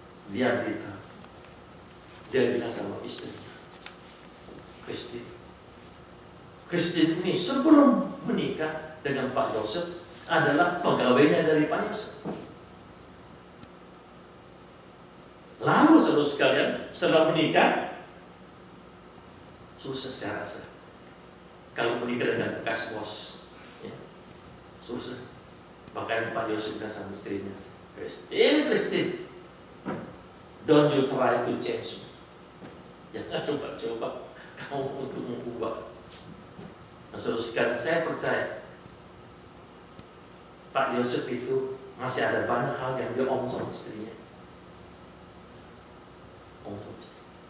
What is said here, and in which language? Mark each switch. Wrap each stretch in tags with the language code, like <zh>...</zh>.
<id>Dia beritahu, dia bilang sama istri, Christine ini sebelum menikah dengan Pak Yosef adalah pegawainya dari Pak Yosef. Lalu saudara sekalian, setelah menikah, susah saya rasa. Kalau menikah dengan bekas bos, ya, susah. Makanya Pak Yosef bilang sama istrinya, Christine,</id> <en>don't you try to change me.</en> <id>Jangan coba-coba kamu untuk mengubah. Nah, saudara sekalian, saya percaya Pak Yosef itu masih ada banyak hal yang dia omong sama istrinya. Omong sama istri.</id>